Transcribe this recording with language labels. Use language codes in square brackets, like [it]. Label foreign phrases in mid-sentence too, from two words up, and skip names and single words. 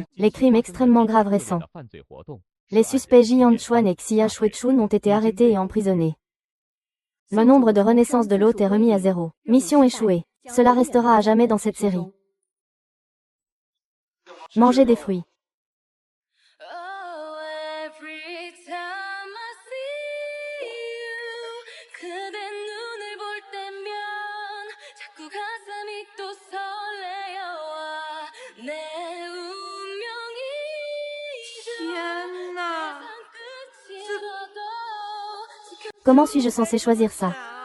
[fr] Les crimes extrêmement graves récents. Les suspects Jian Chuan et Xia Shuechun ont été arrêtés et emprisonnés. Le nombre de renaissances de l'hôte est remis à 0. Mission échouée. Cela restera à jamais dans cette série. Manger des fruits. [en] Oh, every time I see you, [ko] 그대 눈을 볼 때면 자꾸 가슴이 또 설레어와 내 운명이 세상 끝이 더도 [fr] Comment suis-je censé choisir ça?